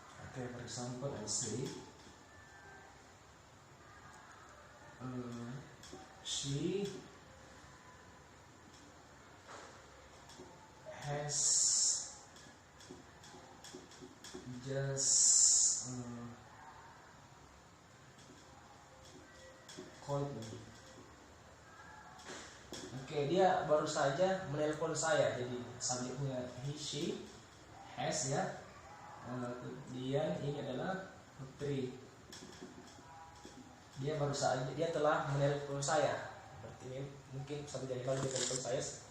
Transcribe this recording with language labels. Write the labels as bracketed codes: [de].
[en] Okay, for example, I say she has just called me. [id] Oke, dia baru saja menelpon saya. Jadi subjeknya she has ya. Kemudian ini adalah Putri. Dia baru saja, dia telah menelpon saya. Berarti mungkin satu jam lalu dia telepon saya.